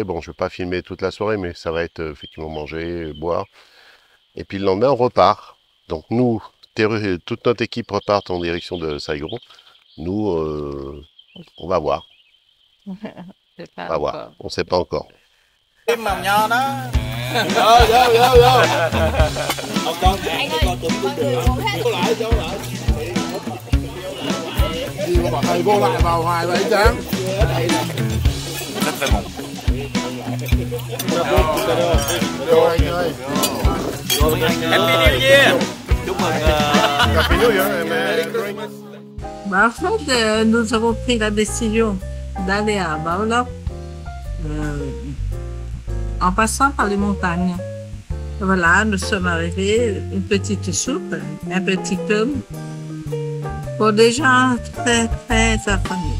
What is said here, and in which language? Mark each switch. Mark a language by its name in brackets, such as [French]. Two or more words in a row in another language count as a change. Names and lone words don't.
[French] Bon, je ne vais pas filmer toute la soirée, mais ça va être effectivement manger, boire. Et puis le lendemain, on repart. Donc nous, toute notre équipe repart en direction de Saigon. Nous, on va voir. On va voir. On ne sait pas encore. [Vietnamese] Thầy vô lại vào hoài vậy Tráng. [French] Rất très bon. [Vietnamese] Rồi anh ơi. [English] Happy New Year. [Vietnamese] Chúc mừng. [English] Happy New Year. [French] En fait, nous avons pris la décision d'aller à Baolok en passant par les montagnes. Voilà, nous sommes arrivés, une petite soupe, un petit pomme, pour des gens très très affamés.